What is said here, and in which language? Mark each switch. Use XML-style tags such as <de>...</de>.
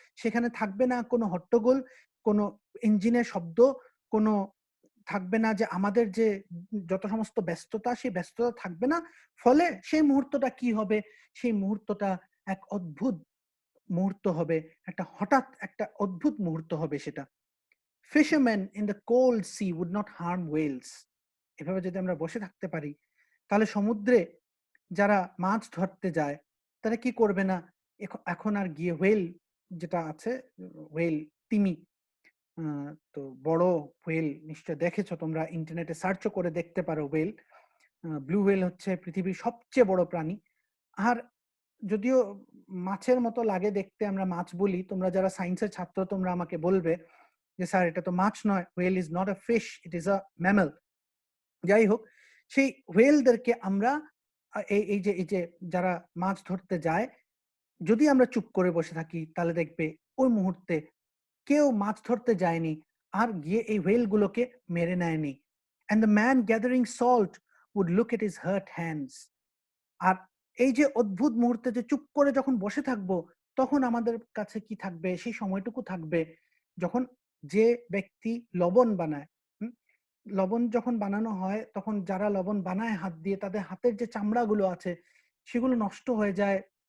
<bn>সেখানে থাকবে না কোনো হট্টগোল, কোনো ইঞ্জিনের শব্দ, কোনো থাকবে না যে আমাদের যে যত সমস্ত ব্যস্ততা, সেই ব্যস্ততা থাকবে না। ফলে সেই মুহূর্তটা কি হবে? সেই মুহূর্তটা এক অদ্ভুত মুহূর্ত হবে। একটা হঠাৎ একটা অদ্ভুত মুহূর্ত হবে সেটা।</bn> <en>Fishermen in the cold sea would not harm whales.</en> <bn>এভাবে যদি আমরা বসে থাকতে পারি, তাহলে সমুদ্রে যারা মাছ ধরতে যায়, তারা কি করবে না? এখন আর গিয়ে হোয়েল যেটা আছে, হোয়েল, তিমি, তো বড় হোয়েল নিশ্চয় দেখেছো তোমরা, ইন্টারনেটে সার্চও করে দেখতে পারো হোয়েল। ব্লু হোয়েল হচ্ছে পৃথিবীর সবচেয়ে বড় প্রাণী। আর যদিও মাছের মতো লাগে দেখতে, আমরা মাছ বলি, তোমরা যারা সায়েন্সের ছাত্র তোমরা আমাকে বলবে যে স্যার এটা তো মাছ নয়,</bn> <en>Whale is not a fish, it is a mammal.</en> <bn>যাই হোক, সেই হোয়েলদেরকে আমরা এই যে যারা মাছ ধরতে যায়, যদি আমরা চুপ করে বসে থাকি তাহলে দেখবে ওই মুহূর্তে কেউ মাছ ধরতে যায়নি আর গিয়ে এই হোয়েলগুলোকে মেরে নেয়নি।</bn> <en>And the man gathering salt would look at his hurt hands.</en> <bn>আর এই যে অদ্ভুত মুহূর্তে যে চুপ করে যখন বসে থাকবো, তখন আমাদের কাছে কি থাকবে? সেই সময়টুকু থাকবে যখন যে ব্যক্তি লবণ বানায়, হুম? লবণ যখন বানানো হয়, তখন যারা লবণ বানায় হাত দিয়ে, তাদের হাতের যে চামড়াগুলো আছে, সেগুলো নষ্ট হয়ে যায়।</bn>